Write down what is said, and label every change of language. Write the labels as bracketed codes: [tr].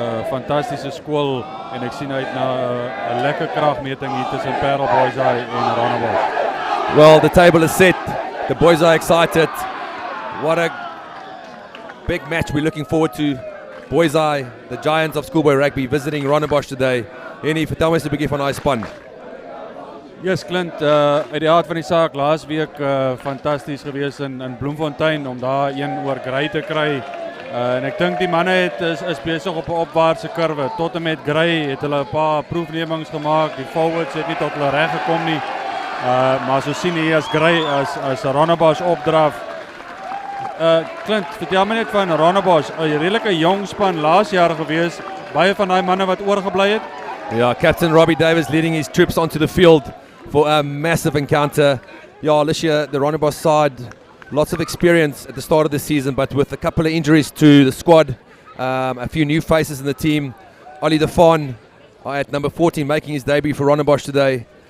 [af] Fantastiese skool en ek sien uit na 'n lekker kragmeting hier tussen Paarl Boys en Rondebosch. [en] Well, the table is set. The boys are excited. What a big match we're looking forward to. Boys Eye, the giants of schoolboy rugby, visiting Rondebosch today. [af] Henny, vertel my eens 'n bietjie van daai span. Yes, Clint, uit die aard van die saak, laas week fantasties gewees in Bloemfontein om daar een oor Grey te kry. En ek dink die manne is besig op 'n opwaartse kurwe. Tot en met Grey het hulle 'n paar proefnemings gemaak. Die forwards het nie tot hulle reg gekom nie. Maar so sien hier as Grey as Rondebosch opdraf. Clint, vertel my net van Rondebosch, 'n redelike jong span laas jaar gewees. Baie van daai manne wat oorgebly het. [en] Yeah, Captain Robbie Davis leading his troops onto the field for a massive encounter. Yeah, this year the Rondebosch side, lots of experience at the start of the season, but with a couple of injuries to the squad, a few new faces in the team. Ollie de Fawn at number 14 making his debut for Rondebosch today.